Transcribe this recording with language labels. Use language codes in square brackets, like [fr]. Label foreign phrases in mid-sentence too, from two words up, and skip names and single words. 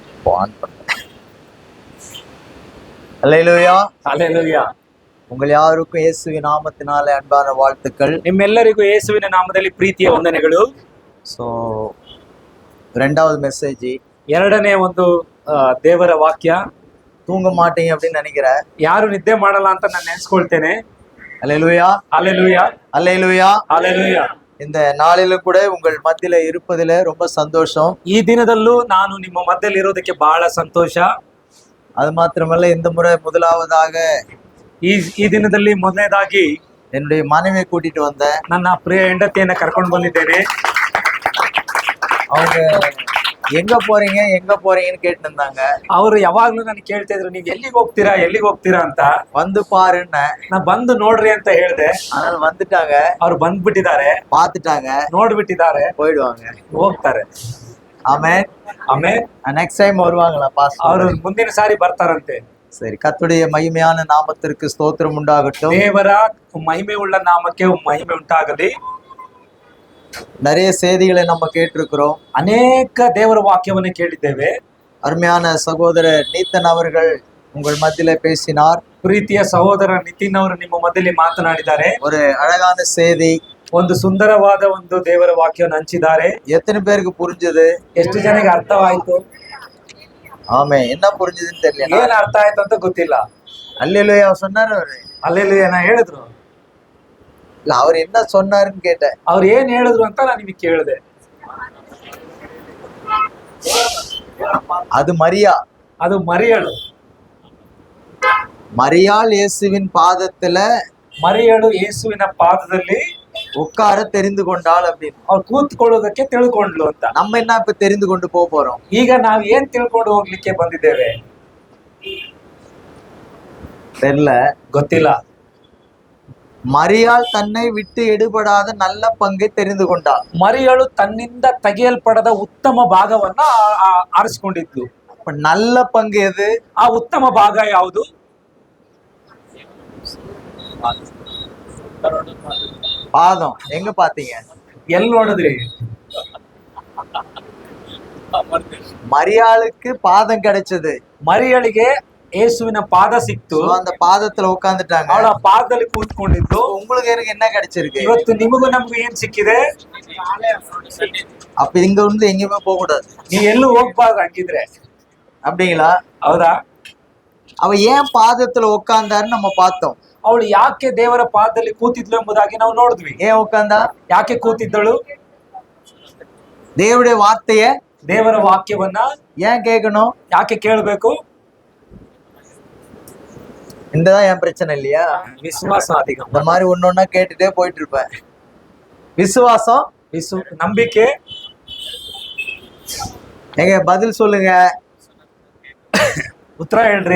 [ta] ஆன் பண்ணேன். அல்லேலூயா. [kn] ಹಲ್ಲೆಲೂಯಾ. [ta] உங்கள் யாருக்கும் இயேசுவின் நாமத்தினாலே அன்பான வாழ்த்துக்கள். [kn] ನಿಮ್ಮೆಲ್ಲರಿಗೂ ಯೇಸುವಿನ ನಾಮದಲ್ಲಿ ಪ್ರೀತಿಯ ವಂದನೆಗಳು. [ta] ಸೊ ரெண்டாவது மெசேஜ், [kn] ಎರಡನೇ ಒಂದು ದೇವರ ವಾಕ್ಯ. [ta] தூங்க மாட்டீங்க அப்படின்னு நினைக்கிறேன். [kn] ಯಾರು ನಿದ್ದೆ ಮಾಡಲ್ಲ ಅಂತ ನಾನು ನೆನೆಸ್ಕೊಳ್ತೇನೆ. [ta] அல்லேலூயா, [kn] ಹಲ್ಲೆಲೂಯಾ, [ta] அல்லேலூயா. [kn] ಹಲ್ಲೆಲೂಯಾ. [ta] இந்த நாளிலும் கூட உங்கள் மத்தியில இருப்பதில ரொம்ப சந்தோஷம். [kn] ಈ ದಿನದಲ್ಲೂ ನಾನು ನಿಮ್ಮ ಮಧ್ಯದಲ್ಲಿ ಇರೋದಕ್ಕೆ ಬಹಳ ಸಂತೋಷ. [ta] அது மாத்திரமல்ல, இந்த முறை முதலாவதாக [kn] ಈ ದಿನದಲ್ಲಿ ಮೊದಲನೇದಾಗಿ [ta] என்னுடைய மனைவியை கூட்டிட்டு வந்தேன். [kn] ನನ್ನ ಪ್ರಿಯ ಹೆಂಡತಿಯನ್ನ ಕರ್ಕೊಂಡು ಬಂದಿದ್ದೇನೆ. [ta] அவங்க எங்க போறீங்கன்னு கேட்டு இருந்தாங்க. [kn] ಅವರು ಯಾವಾಗ್ಲೂ ನಾನು ಕೇಳ್ತಾ ಇದ್ರು, ನೀವ್ ಎಲ್ಲಿಗೆ ಹೋಗ್ತೀರಾ ಅಂತ. [ta] வந்து பாருன்னு [kn] ನಾ ಬಂದು ನೋಡ್ರಿ ಅಂತ ಹೇಳ್ದೆ. [ta] அதனால வந்துட்டாங்க. [kn] ಅವ್ರು ಬಂದ್ಬಿಟ್ಟಿದ್ದಾರೆ, [ta] பாத்துட்டாங்க, [kn] ನೋಡ್ಬಿಟ್ಟಿದ್ದಾರೆ, [ta] போயிடுவாங்க. [kn] ಹೋಗ್ತಾರೆ. [ta] ஆமென். [kn] ಆಮೇಲೆ [en] next time [ta] வருவாங்களா பாஸ்டர்? [kn] ಅವರು ಮುಂದಿನ ಸಾರಿ ಬರ್ತಾರಂತೆ. [ta] சரி, கர்த்தருடைய மகிமையான நாமத்திற்கு ஸ்தோத்திரம் உண்டாகட்டும். [kn] ದೇವರ ಮಹಿಮೆ ಉಳ್ಳ ನಾಮಕ್ಕೆ ಮಹಿಮೆ ಉಂಟಾಗಲಿ. [ta] நிறைய செய்திகளை நம்ம கேட்டிருக்கிறோம். [kn] ಅನೇಕ ದೇವರ ವಾಕ್ಯವನ್ನು ಕೇಳಿದ್ದೇವೆ. [ta] அருமையான சகோதரர் நீத்தன் அவர்கள் உங்கள் மத்தியில பேசினார். [kn] ಪ್ರೀತಿಯ ಸಹೋದರ ನಿತಿನ್ ಅವರು ನಿಮ್ಮ ಮಧ್ಯದಲ್ಲಿ ಮಾತನಾಡಿದ್ದಾರೆ. [ta] ஒரு அழகான செய்தி, [kn] ಒಂದು ಸುಂದರವಾದ ಒಂದು ದೇವರ ವಾಕ್ಯವನ್ನು ಹಂಚಿದ್ದಾರೆ. [ta] எத்தனை பேருக்கு புரிஞ்சது? [kn] ಎಷ್ಟು ಜನಕ್ಕೆ ಅರ್ಥವಾಯ್ತು? [ta] ஆமே, என்ன புரிஞ்சதுன்னு தெரியல. [kn] ಏನ್ ಅರ್ಥ ಆಯ್ತು ಅಂತ ಗೊತ್ತಿಲ್ಲ. [ta] அல்லேலூயா சொன்னாரு அவரு. [kn] ಅಲ್ಲೆಲ್ಲೂಯಾ ಹೇಳಿದ್ರು. [ta] இல்ல, அவர் என்ன சொன்னாருன்னு கேட்டேன். [kn] ಅವ್ರು ಏನ್ ಹೇಳಿದ್ರು ಅಂತ ನಾನು ನಿಮಗೆ ಕೇಳಿದೆ. [ta] அது மரியா. [kn] ಅದು ಮರಿಯಳು. [ta] மரியாள் இயேசுவின் பாதத்துல [kn] ಮರಿಯಳು ಯೇಸುವಿನ ಪಾದದಲ್ಲಿ [ta] உட்கார தெரிந்து கொண்டாள் அப்படின்னு. [kn] ಅವ್ರು ಕೂತ್ಕೊಳ್ಳೋದಕ್ಕೆ ತಿಳ್ಕೊಂಡ್ಲು ಅಂತ. [ta] நம்ம என்ன இப்ப தெரிந்து கொண்டு போறோம்? [kn] ಈಗ ನಾವ್ ಏನ್ ತಿಳ್ಕೊಂಡು ಹೋಗ್ಲಿಕ್ಕೆ ಬಂದಿದ್ದೇವೆ? [ta] தெரியல, [kn] ಗೊತ್ತಿಲ್ಲ. [ta] மரியாள் தன்னை விட்டு எடுபடாத நல்ல பங்கை தெரிந்து கொண்டாள். [kn] ಮರಿಯಳು ತನ್ನಿಂದ ತೆಗೆಯಲ್ಪಡದ ಉತ್ತಮ ಭಾಗವನ್ನ ಆರಿಸಿಕೊಂಡಿದ್ಲು. [ta] அப்ப நல்ல பங்கு எது? [kn] ಆ ಉತ್ತಮ ಭಾಗ ಯಾವುದು? [ta] பாதம். எங்க பாத்தீங்க? [kn] ಎಲ್ಲಿ ನೋಡಿದ್ರಿ? [ta] மரியாளுக்கு பாதம் கிடைச்சது. [kn] ಮರಿಯಳಿಗೆ ಯೇಸುವಿನ ಪಾದ ಸಿಕ್ತು. [ta] அந்த பாதத்துல உட்கார்ந்துட்டாங்க. [kn] ಅವಳ ಪಾದದಲ್ಲಿ ಕೂತ್ಕೊಂಡಿದ್ದು. [ta] உங்களுக்கு எனக்கு என்ன கிடைச்சிருக்கு? [kn] ಇವತ್ತು ನಿಮಗೂ ನಮಗೂ ಏನ್ ಸಿಕ್ಕಿದೆ? [ta] அப்ப இங்க இருந்து எங்கேயுமே போக கூடாது. [kn] ನೀವ್ ಎಲ್ಲೂ ಹೋಗ್ಬಾರ್ದು ಹಂಗಿದ್ರೆ. [ta] அப்படிங்களா? [kn] ಹೌದಾ? [ta] அவ ஏன் பாதத்துல உட்கார்ந்தாருன்னு நம்ம பார்த்தோம். [kn] ಅವಳು ಯಾಕೆ ದೇವರ ಪಾದದಲ್ಲಿ ಕೂತಿದ್ಲು ಎಂಬುದಾಗಿ ನಾವು ನೋಡಿದ್ವಿ. [ta] ஏன் உட்கார்ந்தா? [kn] ಯಾಕೆ ಕೂತಿದ್ದಳು? [ta] தேவனுடைய வார்த்தைய, [kn] ದೇವರ ವಾಕ್ಯವನ್ನ [ta] ஏன் கேட்கணும்? [kn] ಯಾಕೆ ಕೇಳಬೇಕು? [ta] இந்ததான் என் பிரச்சனை இல்லையா? [kn] ವಿಶ್ವಾಸ ಅಧಿಕ. [ta] இந்த மாதிரி ஒன்னொன்னா கேட்டுட்டே போயிட்டு இருப்பேன். விசுவாசம், [kn] ನಂಬಿಕೆ. [ta] எங்க பதில் சொல்லுங்க. [kn] ಉತ್ತರ ಹೇಳ್ರಿ.